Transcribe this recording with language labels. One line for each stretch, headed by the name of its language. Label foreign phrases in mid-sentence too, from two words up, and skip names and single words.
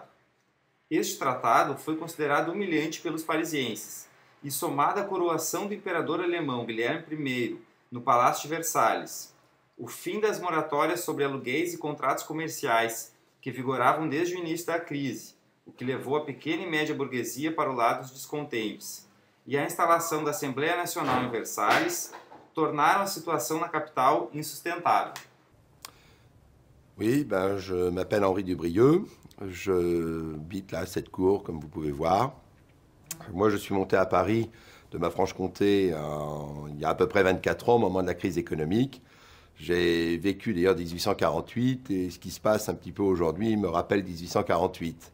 Portuguese: Este tratado foi considerado humilhante pelos parisienses, e somado à coroação do imperador alemão Guilherme I no Palácio de Versalhes, o fim das moratórias sobre aluguéis e contratos comerciais que vigoravam desde o início da crise, o que levou a pequena e média burguesia para o lado dos descontentes, e a instalação da Assembleia Nacional em Versalhes, tornaram a situação na capital insustentável.
French: Oui, je m'appelle Henri Dubrieux, je habite là à cette cour, comme vous pouvez voir. Moi, je suis monté à Paris de ma Franche-Comté il y a à peu près 24 ans, au moment de la crise économique. J'ai vécu d'ailleurs 1848, et ce qui se passe un petit peu aujourd'hui me rappelle 1848.